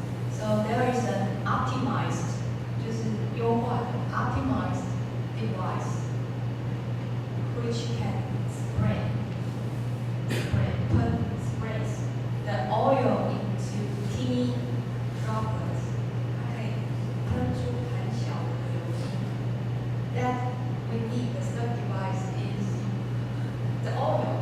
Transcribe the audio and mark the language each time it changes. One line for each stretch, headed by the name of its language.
English: So there is an optimized,
Chinese: 就是优化的
English: optimized device which can sprays the oil into teeny droplets.
Chinese: 它可以喷出很小的油滴。
English: That we need the third device is the oil.